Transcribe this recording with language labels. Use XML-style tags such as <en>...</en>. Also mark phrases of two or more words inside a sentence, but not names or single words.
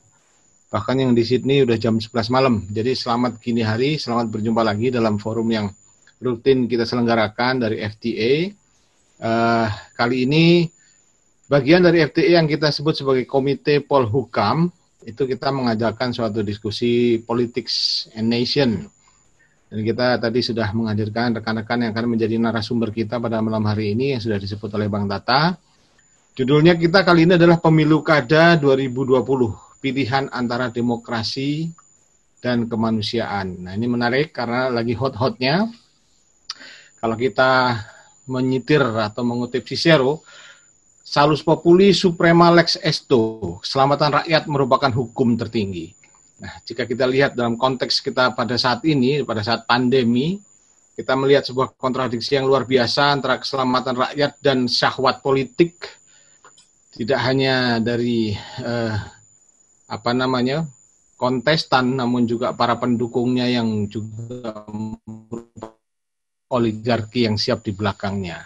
<id>Bahkan yang di Sydney udah jam 11 malam. Jadi selamat dini hari, selamat berjumpa lagi dalam forum yang rutin kita selenggarakan dari FTA. Kali ini bagian dari FTA yang kita sebut sebagai Komite Polhukam, itu kita mengajarkan suatu diskusi</id> <en>politics and nation.</en> <id>Dan kita tadi sudah menghadirkan rekan-rekan yang akan menjadi narasumber kita pada malam hari ini yang sudah disebut oleh Bang Tata. Judulnya kita kali ini adalah Pemilu Kada 2020, pilihan antara demokrasi dan kemanusiaan. Nah, ini menarik karena lagi hot-hotnya. Kalau kita menyitir atau mengutip Cicero,</id> <la>Salus populi suprema lex esto,</la> <id>keselamatan rakyat merupakan hukum tertinggi. Nah, jika kita lihat dalam konteks kita pada saat ini, pada saat pandemi, kita melihat sebuah kontradiksi yang luar biasa antara keselamatan rakyat dan syahwat politik, tidak hanya dari kontestan, namun juga para pendukungnya yang juga oligarki yang siap di belakangnya.</id>